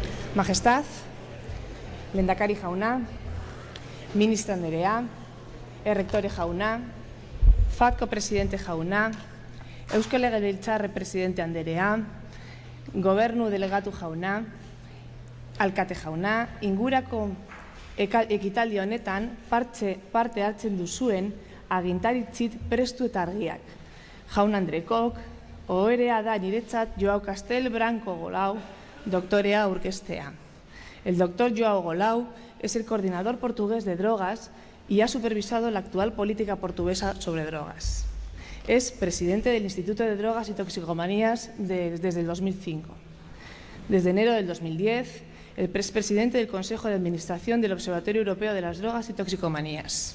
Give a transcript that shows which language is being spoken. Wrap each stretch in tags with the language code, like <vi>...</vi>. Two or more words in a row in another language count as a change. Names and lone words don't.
<eu>Majestad, Lehendakari jauna, Ministra Anderea, Errektore jauna, FATko Presidente jauna, Eusko Legebiltzar Presidente Anderea, Gobernu Delegatu jauna, Alkate jauna, ingurako ekitaldi honetan parte hartzen duzuen agintaritzit prestu eta argiak. Jaun Andrekok, oherea da niretzat Joao Castel Branco Golau, doctorea aurkeztea.</eu> <es>El doctor Joao Golau es el coordinador portugués de drogas y ha supervisado la actual política portuguesa sobre drogas. Es presidente del Instituto de Drogas y Toxicomanías desde el 2005. Desde enero del 2010, es presidente del Consejo de Administración del Observatorio Europeo de las Drogas y Toxicomanías.</es>